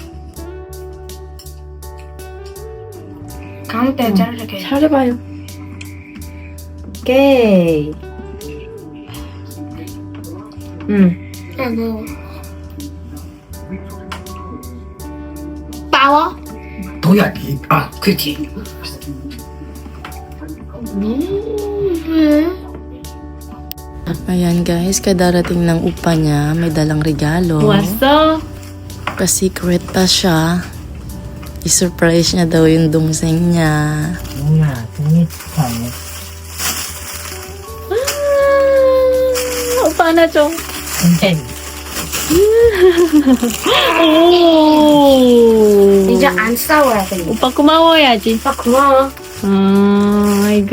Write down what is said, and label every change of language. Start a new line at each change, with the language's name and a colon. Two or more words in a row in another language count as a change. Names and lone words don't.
Korean: 가운데 자르게. 잘해봐요. 오케이. 뭐. 빠워? 도야기. 아, 그치.
Filipino: Ayan guys, kadarating ng upa niya, may dalang regalo.
Korean: 왔어?
Filipino: Pa-secret pa siya. I-surprise niya daw yung dungseng niya.
Korean: 오빠 하나 줘. 오. 이제 안 싸워야 돼. 오빠 고마워야지. 오빠 고마워. 아이고.